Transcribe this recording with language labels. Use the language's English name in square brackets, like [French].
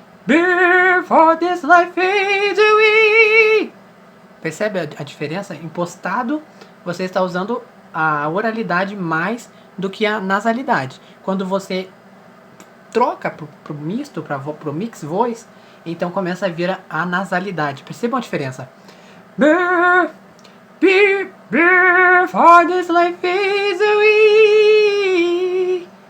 [English] Before this life fades away. [Portuguese] Percebe a diferença? Impostado, você está usando a oralidade mais do que a nasalidade. Quando você troca pro misto, pro mix voice, então começa a vir a nasalidade. Percebam a diferença? [English] Before this life fades away.